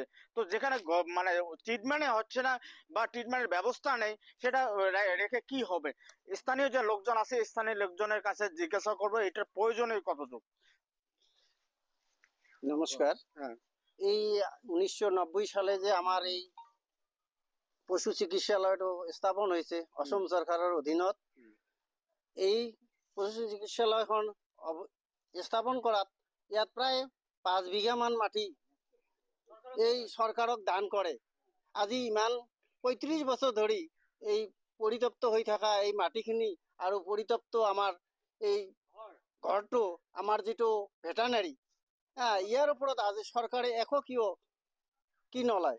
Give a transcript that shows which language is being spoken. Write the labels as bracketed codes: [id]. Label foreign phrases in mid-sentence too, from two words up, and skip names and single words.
[bn] তো যেখানে মানে ট্রিটমেন্ট হচ্ছে না বা ট্রিটমেন্টের ব্যবস্থা নেই, সেটা রেখে কি হবে? স্থানীয় যে লোকজন আছে, স্থানীয় লোকজনের কাছে জিজ্ঞাসা করবো এটার প্রয়োজনীয় কতটুকু। নমস্কার। হ্যাঁ। এই 1990 সালে যে আমার [as] এই পশু চিকিৎসালয়টো স্থাপন হৈছে অসম চৰকাৰৰ অধীনত, এই পশু চিকিৎসালয়খন স্থাপন কৰাত ইয়াত প্ৰায় 5 বিঘামান মাটি এই চৰকাৰক দান কৰে। আজি ইমান 35 বছৰ ধৰি এই পৰিত্যক্ত হৈ থকা এই মাটিখিনি আৰু পৰিত্যক্ত আমাৰ এই ঘৰটো, আমাৰ যিটো ভেটানাৰী, ইয়াৰ ওপৰত আজি চৰকাৰে একো কি নলয়।